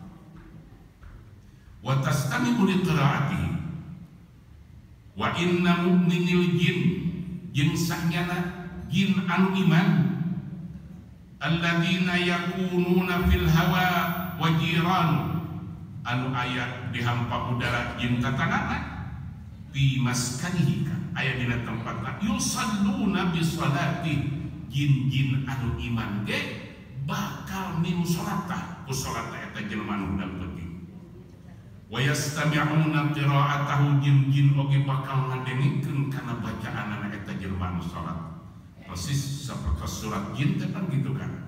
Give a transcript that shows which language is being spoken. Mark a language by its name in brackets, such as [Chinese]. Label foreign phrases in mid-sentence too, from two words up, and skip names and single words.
[Arabic] وتستمع لقراءته وإن مؤمني الجن, [Sundanese] jeung sanyana jin anu iman, [Arabic] الذين يكونون في الهواء وجيرانه, [Sundanese] anu aya di hampa udara jin tatanana, [Arabic] في مسكنه, [Sundanese] aya dina tempatna, [Arabic] يصلون بصلاته, [Sundanese] jin-jin anu iman ge bakal niru salatah ku salat eta jelema anu hudang penting. [Arabic] ويستمعون قراءته, [Sundanese] jin-jin oge bakal ngadengikeun kana bacaanana eta jelema anu salat. Persis saperti surat jin teh kan [Indonesian] gitu kan.